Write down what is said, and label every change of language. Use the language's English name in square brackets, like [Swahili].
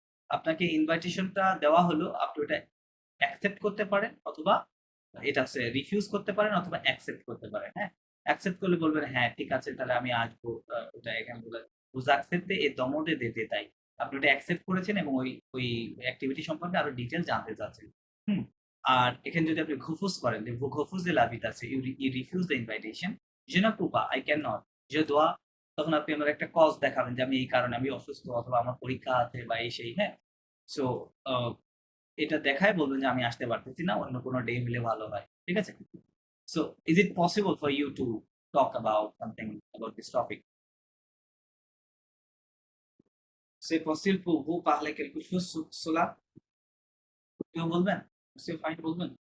[Bangla] আপনাকে ইনভাইটেশনটা দেওয়া হলো, আপনি ওটা অ্যাকসেপ্ট করতে পারেন অথবা এটা হচ্ছে রিফিউজ করতে পারেন অথবা অ্যাকসেপ্ট করতে পারেন। হ্যাঁ, অ্যাকসেপ্ট করলে বলবেন হ্যাঁ ঠিক আছে তাহলে আমি আসবো। ওটা এখানে বলে [French] vous acceptez et demandez des détails। [Bangla] আপনি ওটা অ্যাকসেপ্ট করেছেন এবং ওই অ্যাক্টিভিটি সম্পর্কে আরো ডিটেইল জানতে চাচ্ছেন। হুম? আর এখানে যদি আপনি refuse করেন, যে [French] vous refusez l'invitation, [English] you refuse the invitation, [French] je ne peux pas, [English] I cannot, [French] je dois, [Bangla] তখন আপনি আমার একটা কজ দেখাবেন যে আমি এই কারণে আমি অসুস্থ অথবা আমার পরীক্ষা আছে বা এই সেই। হ্যাঁ? সো এটা দেখায় বলবেন যে আমি আসতে পারতেছি না, অন্য কোনো ডে হলে ভালো হয়। ঠিক আছে? [English] So is it possible for you to talk about something about this topic? [French] C'est possible pour vous parler quelque chose sur cela? [Bangla] কেউ বলবেন? [French] Monsieur Fine [Bangla] বলবেন?